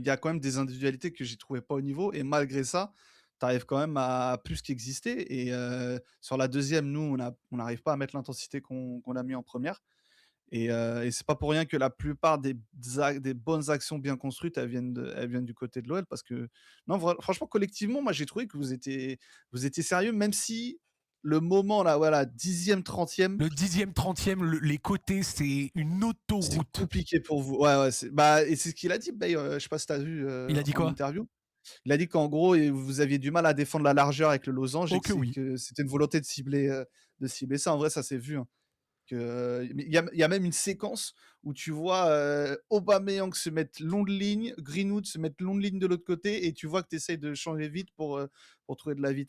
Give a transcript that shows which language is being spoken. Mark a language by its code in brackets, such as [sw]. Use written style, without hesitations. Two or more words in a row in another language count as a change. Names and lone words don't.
[fr] y a quand même des individualités que j'ai trouvées pas au niveau et malgré ça t'arrives quand même à plus qu'exister et sur la deuxième nous on n'arrive pas à mettre l'intensité qu'on a mis en première et c'est pas pour rien que la plupart des bonnes actions bien construites elles viennent du côté de l'OL parce que non franchement collectivement moi j'ai trouvé que vous étiez sérieux même si le moment là, voilà, 10e, 30e, Le 10e, 30e, les côtés, c'est une c'est autoroute. compliqué pour vous. Ouais, ouais, bah, et c'est ce qu'il a dit, Bay, je sais pas si tu as vu Il a dit en quoi? interview. Il a dit qu'en gros, vous aviez du mal à défendre la largeur avec le losange et Oh que oui. que c'était une volonté de cibler ça. En vrai, ça s'est vu. Hein. Mais il y a même une séquence où tu vois Aubameyang se mettre long de ligne, Greenwood se mettre long de ligne de l'autre côté, et tu vois que tu essayes de changer vite pour trouver de la vitesse.